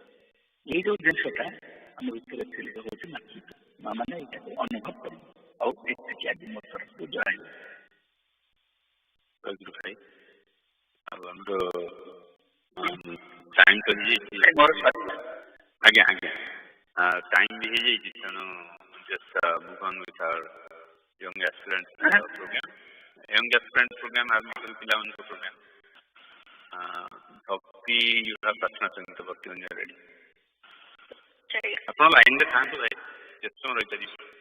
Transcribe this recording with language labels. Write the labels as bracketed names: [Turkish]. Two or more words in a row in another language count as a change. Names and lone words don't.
[Odia] ଏଇ ଯୋଉ ଜିନିଷଟା ଆମ ଭିତରେ ଥିଲେ ହଉଛି ମାତୃତ୍ୱ। ମା ମାନେ ଏଇଟାକୁ ଅନୁଭବ କରିବ ଆଉ ଏତିକି ଆଜି ମୋ ତରଫରୁ ଜଣାଇବ। ଭାଇ ଆଉ ଆମର ଟାଇମ୍ ତ ହେଇଯାଇଛି ମୋର ଆଜ୍ଞା ଆଜ୍ଞା ଟାଇମ୍ ବି ହେଇଯାଇଛି ତେଣୁ [English] just move on with our young aspirants program. Young aspirants program [Odia] ଆରମ୍ଭ ପିଲାମାନଙ୍କ program. [English] Bhakti you have Prashna Sangha Bhakti when you are ready. [Odia] ଆପଣ ଲାଇନରେ ଥାଆନ୍ତୁ ଭାଇ ଯେତେ ସମୟ ରହିପାରିବେ।